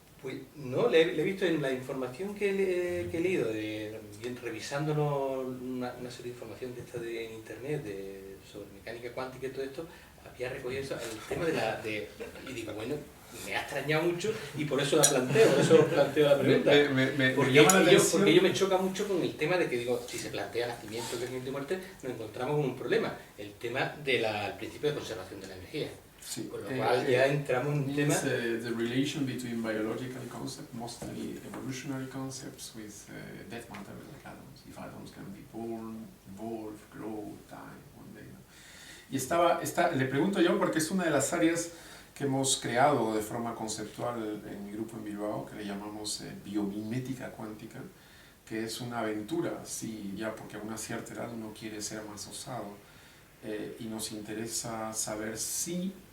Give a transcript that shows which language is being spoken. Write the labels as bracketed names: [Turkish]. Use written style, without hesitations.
[Spanish] Pues no, le he visto en la información que he leído, revisando una serie de información en internet sobre mecánica cuántica y todo esto, había recogido eso, el tema y digo, bueno, me ha extrañado mucho y por eso planteo la pregunta. Porque ello me choca mucho con el tema de que digo, si se plantea nacimiento, crecimiento y muerte, nos encontramos con un problema, el tema del principio de conservación de la energía. Sí, Con lo cual ya entramos en un tema... [English] the relation between biological concepts, mostly evolutionary concepts, with death matter like atoms. If atoms can be born, evolve, grow, die, one day. [Spanish] ¿No? Y le pregunto yo porque es una de las áreas que hemos creado de forma conceptual en mi grupo en Bilbao, que le llamamos biomimética cuántica, que es una aventura, sí, ya porque a una cierta edad uno quiere ser más osado, y nos interesa saber si